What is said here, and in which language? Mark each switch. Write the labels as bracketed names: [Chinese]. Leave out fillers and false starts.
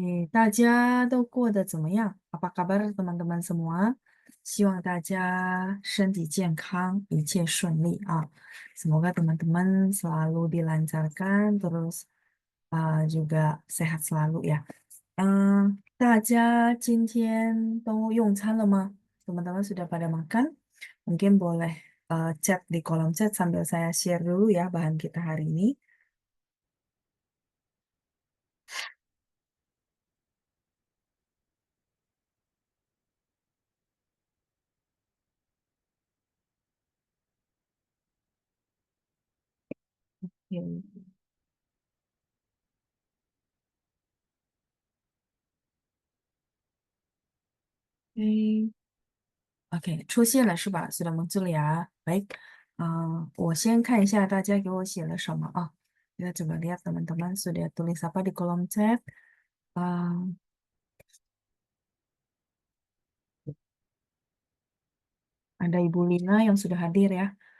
[Chinese] 大家都过得怎么样？ [Indonesian] Apa kabar teman-teman semua？ [Chinese] 希望大家身体健康，一切顺利啊。 [Indonesian] Semoga teman-teman selalu dilancarkan, terus juga sehat selalu ya。 [Chinese] 大家今天都用餐了吗？ [Indonesian] Teman-teman sudah pada makan? Mungkin boleh chat di kolom chat sambil saya share dulu ya bahan kita hari ini. Oke. OK， [Chinese] 出现了是吧？ [Indonesian] Sudah muncul ya. [Chinese] Baik，我先看一下大家给我写了什么啊。 [Indonesian] Kita coba lihat teman-teman sudah tulis apa di kolom chat. Ah, ada Ibu Lina yang sudah hadir ya.